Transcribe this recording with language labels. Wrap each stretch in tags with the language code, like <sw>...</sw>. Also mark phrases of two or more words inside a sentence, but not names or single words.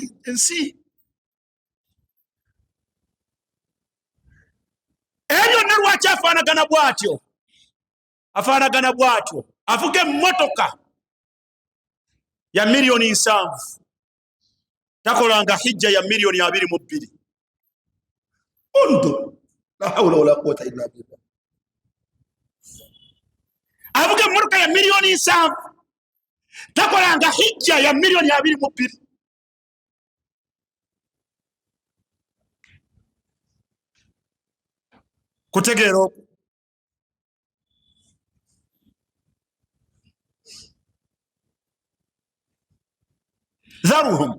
<lg>ensi eyo ne lwaki afaanagana bw'atyo avuga emmotoka ya miliyoni 7 takolanga hijja ya miliyoni 22.</lg> <ar>لا حول ولا قوة إلا بالله.</ar> <lg>avuga emmotoka ya miliyoni 7 takolanga hijja ya miliyoni 22. kutegeera okwo dharuhum.</lg>